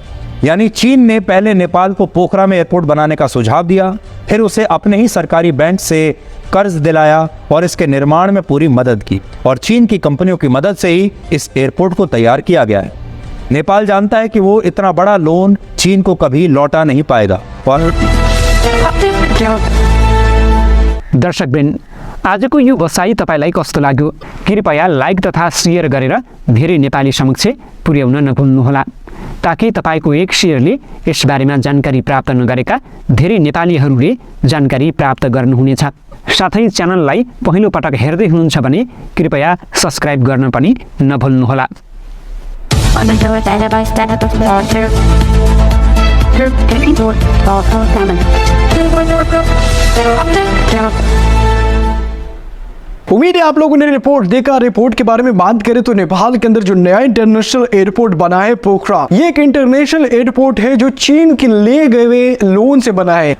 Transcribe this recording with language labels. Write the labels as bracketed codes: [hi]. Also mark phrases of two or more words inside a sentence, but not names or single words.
[hi] यानी चीन ने पहले नेपाल को पोखरा में एयरपोर्ट बनाने का सुझाव दिया, फिर उसे अपने ही सरकारी बैंक से कर्ज दिलाया और इसके निर्माण में पूरी मदद की और चीन की कंपनियों की मदद से ही इस एयरपोर्ट को तैयार किया गया है। नेपाल जानता है कि वो इतना बड़ा लोन चीन को कभी लौटा नहीं पाएगा। और [ne] दर्शकवृन्द, आजको यो बसाइ तपाईलाई कस्तो लाग्यो? कृपया लाइक तथा शेयर गरेर धेरै नेपाली समक्ष पुर्याउन नभुल्नुहोला, ताकि तपाईको एक शेयरले यसबारेमा जानकारी प्राप्त नगरेका धेरै नेपालीहरूले जानकारी प्राप्त गर्नुहुनेछ। साथै च्यानललाई पहिलो पटक हेर्दै हुनुहुन्छ भने कृपया सब्स्क्राइब गर्न पनि नभुल्नुहोला। [hi] उम्मीद है आप लोगों ने रिपोर्ट देखा। रिपोर्ट के बारे में बात करें तो नेपाल के अंदर जो नया इंटरनेशनल एयरपोर्ट बना है पोखरा, ये एक इंटरनेशनल एयरपोर्ट है जो चीन के ले गए हुए लोन से बना है।